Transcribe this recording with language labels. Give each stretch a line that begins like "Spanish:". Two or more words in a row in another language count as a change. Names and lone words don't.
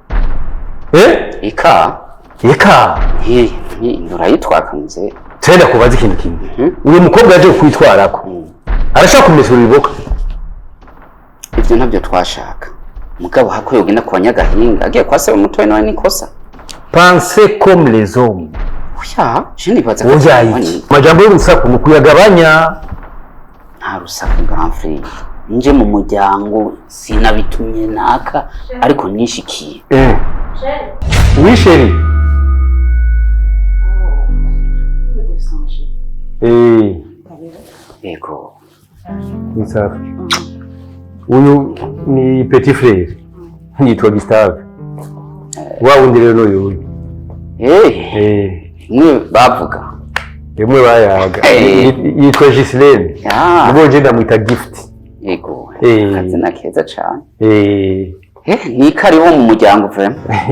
Rundi: ika nturayitwaka muzee tenda kubaza ikintu kimwe uyu mukobwa yaje kwitwarako arashaka kumesura iboka ivyo ntabyo twashaka mugabo hako yogenda ku banyagahinga agiye kwasaba umutoyi nawe nikosa
French: Pensez comme les hommes.
Rundi: Oya, je nibaza Oya iki. Majambo y'urusaku ni kuyagabanya. Nta rusaku
French: grand frère.
Rundi: Nje mu muryango sinabitumye naka ariko nishikiye.
French: Oui chérie.
Rundi: Yego. Ni safi. Uyu ni
French: petit frère.
Rundi: Yitwa Gustave. Wa wundi rero uyu. Mwe bavuga. Mwe bayaga. Yitwa Gislaine. Nibo je ndamwita Gift. Yego. Kazina keza cyane. Ni kariho mu muryango vraiment.